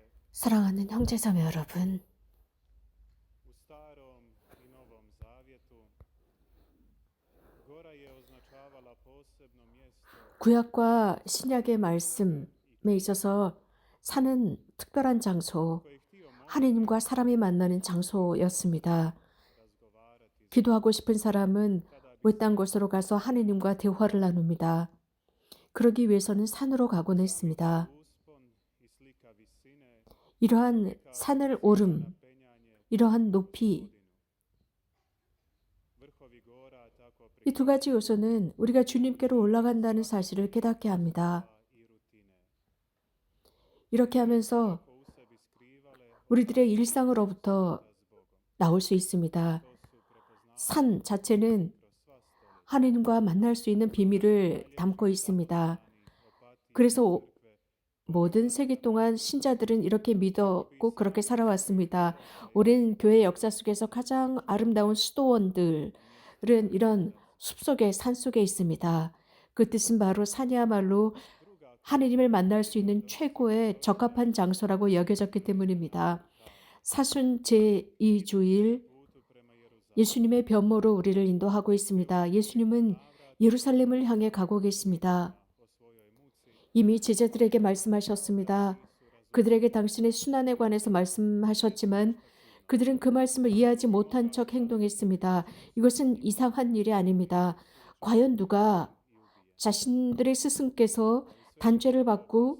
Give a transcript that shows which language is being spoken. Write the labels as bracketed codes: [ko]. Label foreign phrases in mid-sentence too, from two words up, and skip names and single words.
[ko] 사랑하는 형제자매 여러분, [hr] u Starom i Novom Zavjetu gora je označavala posebno mjesto [ko] 구약과 신약의 말씀에 있어서 산은 특별한 장소, [hr] koje je htio [ko] 하느님과 사람이 만나는 장소였습니다. [hr] razgovarati [ko] 기도하고 싶은 사람은 외딴 곳으로 가서 하느님과 대화를 나눕니다. 그러기 위해서는 산으로 가곤 했습니다. [hr] uspon i slika visine [ko] 이러한 산을 오름, [hr] penjanje [ko] 이러한 높이, [hr] vrhovi gora tako [ko] 이 2가지 요소는 우리가 주님께로 올라간다는 사실을 깨닫게 합니다. [hr] i rutine [ko] 이렇게 하면서 [hr] u sebi skrivale [ko] 우리들의 일상으로부터 [hr] s Bogom. [ko] 나올 수 있습니다. [hr] To su prepoznavali [ko] 산 자체는 [hr] kroz sva stoljeća. [ko] 하느님과 만날 수 있는 비밀을 담고 있습니다. [hr] Opatije [ko] 그래서 [hr] crkve [ko] 모든 세기 동안 신자들은 이렇게 믿었고 그렇게 살아왔습니다. 오랜 교회 역사 속에서 가장 아름다운 수도원들은 이런 숲속에 산속에 있습니다. 그 뜻은 바로 산이야말로 [hr] druga [ko] 하느님을 만날 수 있는 최고의 적합한 장소라고 여겨졌기 때문입니다. 사순 제2주일 [hr] putu prema Jeruzalemu. [ko] 예수님의 변모로 우리를 인도하고 있습니다. 예수님은 예루살렘을 향해 가고 계십니다. [hr] O svojoj muci [ko] 이미 제자들에게 말씀하셨습니다. 그들에게 당신의 순환에 관해서 말씀하셨지만 그들은 그 말씀을 이해하지 못한 척 행동했습니다. 이것은 이상한 일이 아닙니다. 과연 누가 자신들의 스승께서 단죄를 받고